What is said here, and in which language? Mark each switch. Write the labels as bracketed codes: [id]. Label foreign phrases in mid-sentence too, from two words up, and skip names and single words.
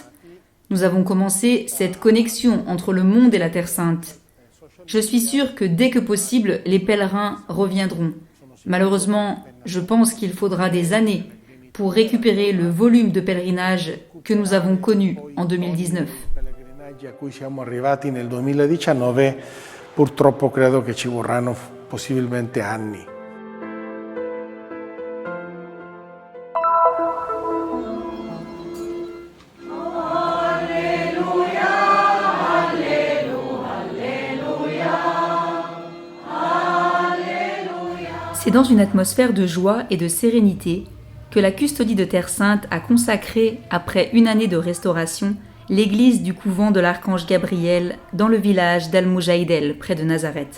[fr] Nous avons commencé cette connexion entre le monde et la Terre Sainte. Je suis sûre que dès que possible, les pèlerins reviendront. Malheureusement, je pense qu'il faudra des années pour récupérer le volume de pèlerinage que nous avons connu en 2019. [it] Purtroppo credo che ci vorranno possibilmente anni. [fr] C'est dans une atmosphère de joie et de sérénité que la custodie de Terre Sainte a consacré, après une année de restauration, l'église du couvent de l'Archange Gabriel dans le village d'Al-Mujaydel, près de Nazareth.